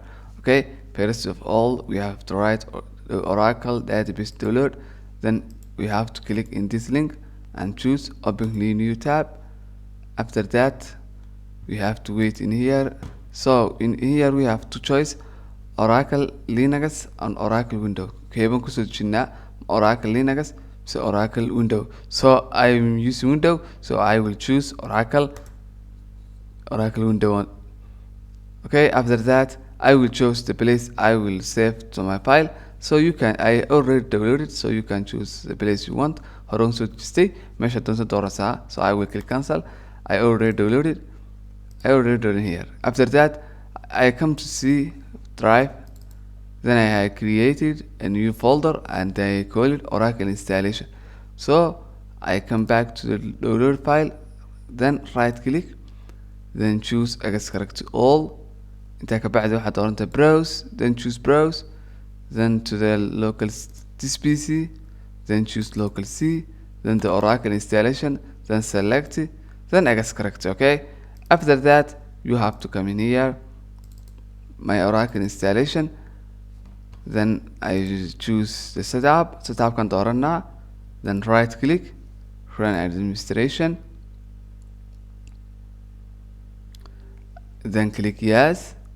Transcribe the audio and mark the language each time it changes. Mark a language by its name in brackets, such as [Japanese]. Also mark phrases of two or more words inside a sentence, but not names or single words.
[English] Okay, first of all we have to write the Oracle database download, then we have to click in this link and choose open new tab. After that we have to wait in here. So in here we have to choose Oracle Linux and Oracle Windows. [Somali] Keban kusoo dejinaa Oracle Linux so Oracle Windows. [English] So I'm using Windows, so I will choose Oracle Windows 1. Okay, after that I will choose the place I will save to my file. So you can, I already downloaded, so you can choose the place you want. [Somali] Horun soo dejistay meesha doonta doorasaa. [English] So I will click cancel. I already downloaded here. After that I come to C drive, then I created a new folder and I call it Oracle installation. So I come back to the download file, then right click, then choose extract all. [Somali] intaa ka bacdi waxaad doonta [English] browse, then choose browse, then to the local this PC, then choose local C, then the Oracle installation, then select it, then extract. Okay, after that you have to come in here, my Oracle installation, then I choose the setup [Somali] kan dooranaa, [English] then right click, run administration, then click yes.